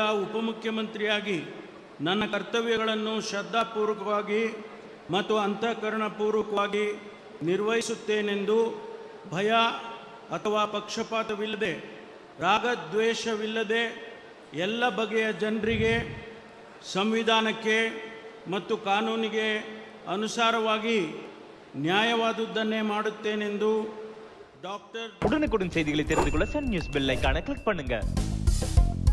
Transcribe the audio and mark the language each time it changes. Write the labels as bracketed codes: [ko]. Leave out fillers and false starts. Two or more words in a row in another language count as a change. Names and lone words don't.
[kn] ಉಪಮುಖ್ಯಮಂತ್ರಿಯಾಗಿ ನನ್ನ ಕರ್ತವ್ಯಗಳನ್ನು ಶ್ರದ್ಧಾಪೂರ್ವಕವಾಗಿ ಮತ್ತು ಅಂತಃಕರಣಪೂರ್ವಕವಾಗಿ ನಿರ್ವಹಿಸುತ್ತೇನೆಂದು, ಭಯ ಅಥವಾ ಪಕ್ಷಪಾತವಿಲ್ಲದೆ, ರಾಗದ್ವೇಷವಿಲ್ಲದೆ ಎಲ್ಲ ಬಗೆಯ ಜನರಿಗೆ ಸಂವಿಧಾನಕ್ಕೆ ಮತ್ತು ಕಾನೂನಿಗೆ ಅನುಸಾರವಾಗಿ நியாயவாதுதன்னே ಮಾಡುತ್ತೇನೆಂದು டாக்டர் [ta] உடனுக்குடன் செய்திகளை தெரிந்து கொள்ள சன் நியூஸ் பெல் ஐகானை கிளிக் பண்ணுங்க.